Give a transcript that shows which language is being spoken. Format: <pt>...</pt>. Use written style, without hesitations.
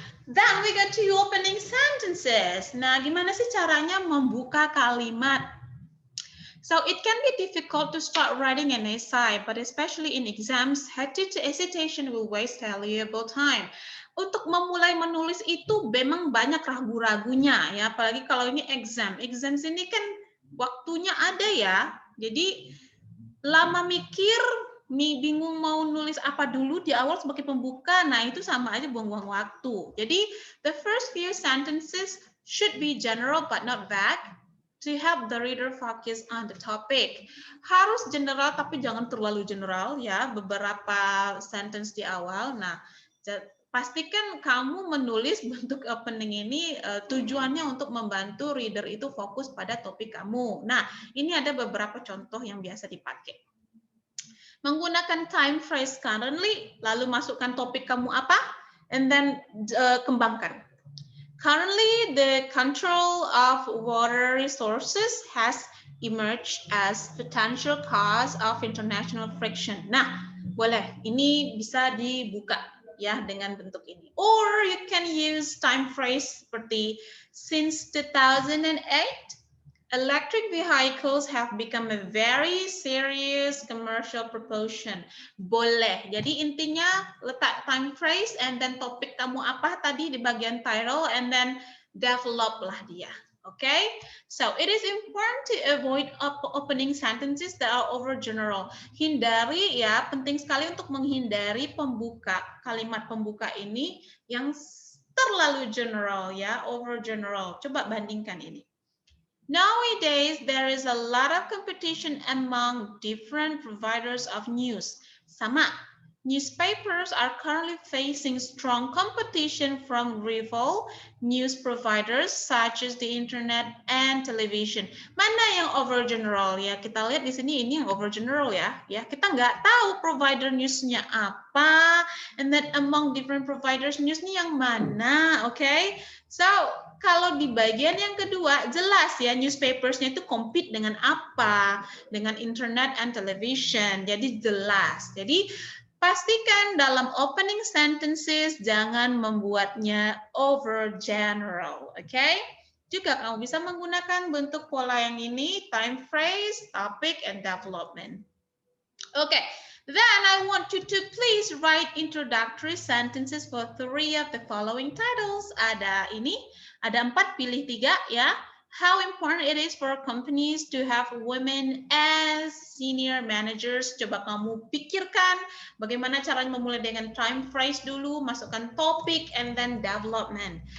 <en>Then we get to opening sentences.</en> <id>Nah, gimana sih caranya membuka kalimat?</id> <en>So it can be difficult to start writing an essay, but especially in exams, hesitation will waste valuable time.</en> <id>Untuk memulai menulis itu memang banyak ragu-ragunya ya, apalagi kalau ini exam. Exams ini kan waktunya ada ya, jadi lama mikir, bingung mau nulis apa dulu di awal sebagai pembuka, nah itu sama aja buang-buang waktu.</id> <en>Jadi the first few sentences should be general but not vague to help the reader focus on the topic.</en> <id>Harus general tapi jangan terlalu general ya, beberapa sentence di awal. Nah, pastikan kamu menulis bentuk opening ini tujuannya untuk membantu reader itu fokus pada topik kamu. Nah, ini ada beberapa contoh yang biasa dipakai. Menggunakan time phrase currently, lalu masukkan topik kamu apa, and then kembangkan.</id> <en>Currently, the control of water resources has emerged as potential cause of international friction.</en> <id>Nah, boleh, ini bisa dibuka ya dengan bentuk ini.</id> <en>Or you can use time phrase seperti since 2008, electric vehicles have become a very serious commercial proportion.</en> <id>Boleh. Jadi intinya letak time phrase and then topik kamu apa tadi di bagian title and then develop lah dia. Okay?</id> <en>So it is important to avoid opening sentences that are over general.</en> <id>Hindari ya, penting sekali untuk menghindari kalimat pembuka ini yang terlalu general ya, over general. Coba bandingkan ini.</id> <en>Nowadays, there is a lot of competition among different providers of news. Sama, newspapers are currently facing strong competition from rival news providers such as the internet and television.</en> <id>Mana yang overgeneral ya? Kita lihat di sini ini yang overgeneral ya. Ya, kita nggak tahu provider newsnya apa, and then</id> <en>among different providers</en> <id>newsnya yang mana, okay? So, kalau di bagian yang kedua, jelas ya newspapersnya itu compete dengan apa? Dengan internet and television. Jadi jelas. Jadi pastikan dalam opening sentences jangan membuatnya over general. Okay? Juga kamu bisa menggunakan bentuk pola yang ini, time phrase, topic, and development. Okay.</id> <en>Then I want you to please write introductory sentences for 3 of the following titles.</en> <id>Ada 4, pilih 3 ya.</id> <en>How important it is for companies to have women as senior managers.</en> <id>Coba kamu pikirkan bagaimana caranya memulai dengan time phrase dulu, masukkan topik,</id> <en>and then development.</en>